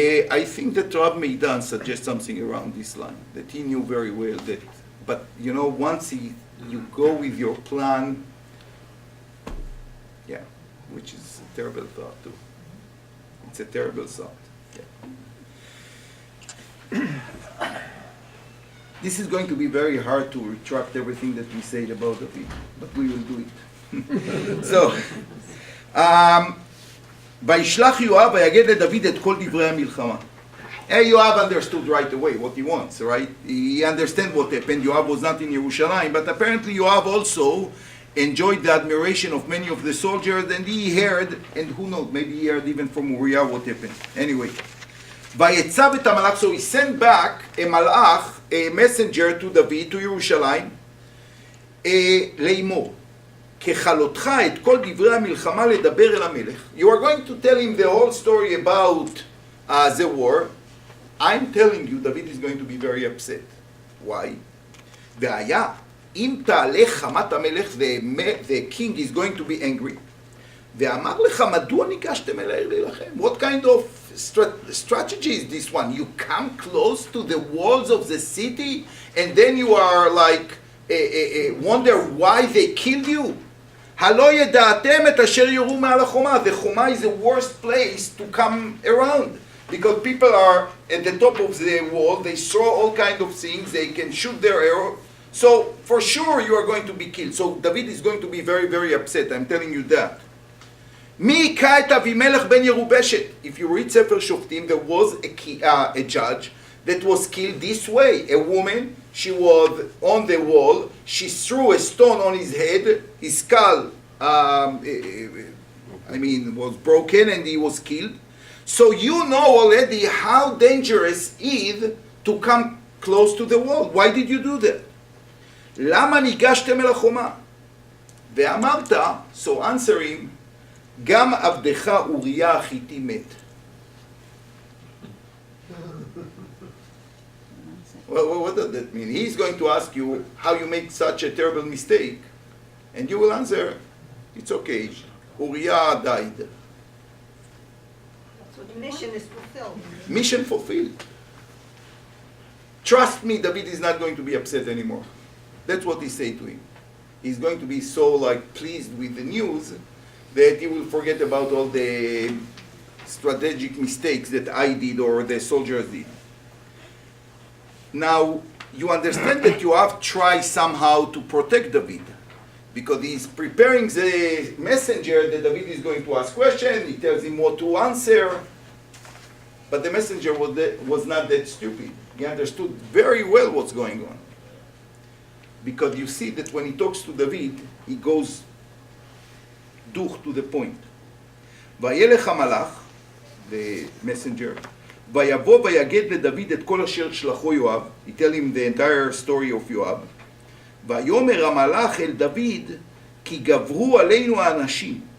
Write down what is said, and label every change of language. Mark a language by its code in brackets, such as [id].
[en] I think that Rab Meidan suggests something around this line, that he knew very well that, but you know, once you go with your plan, yeah, which is a terrible thought too. It's a terrible thought. Yeah. This is going to be very hard to retract everything that we said about David, but we will do it. [he] So, וישלח יואב ויגד לדוד את כל דברי המלחמה. [en] Yoav understood right away what he wants, right? He understand what happened. Yoav was not in Yerushalayim, but apparently Yoav also enjoyed the admiration of many of the soldiers, and he heard, and who knows, maybe he heard even from Uriah what happened. Anyway, [he] ויצב את המלאך, [en] so he sent back a malach, a messenger to David, to Yerushalayim, [he] לאמור. ככלותך את כל דברי המלחמה לדבר אל המלך. [en] You are going to tell him the whole story about the war. I'm telling you, David is going to be very upset. Why? [he] והיה, אם תעלה חמת המלך, [en] the king is going to be angry. [he] ואמר לך, מדוע ניגשתם אל העיר להילחם? [en] What kind of strategy is this one? You come close to the walls of the city, and then you are like, wonder why they killed you? [he] הלא ידעתם את אשר יורו מעל החומה. [en] The חומה is the worst place to come around, because people are at the top of the wall, they throw all kinds of things, they can shoot their arrow, so for sure you are going to be killed. So David is going to be very, very upset, I'm telling you that. [he] מי היכה את אבימלך בן ירובשת? [en] If you read ספר שופטים, there was a judge that was killed this way. A woman, she was on the wall, she threw a stone on his head, his skull, was broken, and he was killed. So you know already how dangerous it is to come close to the wall. Why did you do that? [he] למה ניגשתם אל החומה? ואמרת, [en] so answer him, [he] גם עבדך אוריה החיתי מת. [en] Well, what does that mean? He's going to ask you how you make such a terrible mistake, and you will answer, it's okay, Uriah died. So the mission is fulfilled. Mission fulfilled. Trust me, David is not going to be upset anymore. That's what he said to him. He's going to be so pleased with the news that he will forget about all the strategic mistakes that I did or the soldiers did. Now, you understand that you have tried somehow to protect David, because he's preparing the messenger that David is going to ask questions, he tells him what to answer. But the messenger was not that stupid. He understood very well what's going on. Because you see that when he talks to David, he goes to the point. [he] וילך המלאך, [en] the messenger, [he] ויבוא ויגד לדוד את כל אשר שלחו יואב. [en] He tell him the entire story of יואב. [he] ויאמר המלאך אל דוד, כי גברו עלינו האנשים.